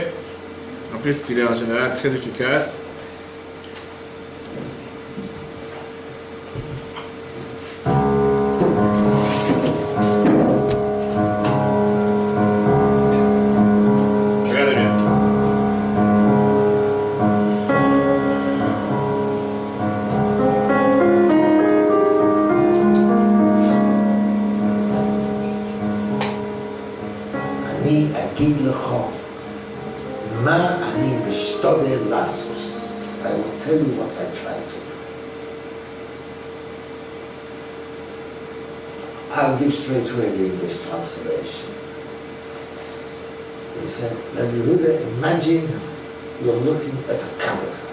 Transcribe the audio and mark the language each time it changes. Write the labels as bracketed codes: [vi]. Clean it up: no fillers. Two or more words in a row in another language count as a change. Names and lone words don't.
[fr] En plus qu'il est en général très efficace. Regardez bien. [he] אני אגיד לך מה אני משתדל לעשות. [en] I will tell you what I try to do. I'll give straight away the English translation. He said, when you really imagine you're looking at a cupboard.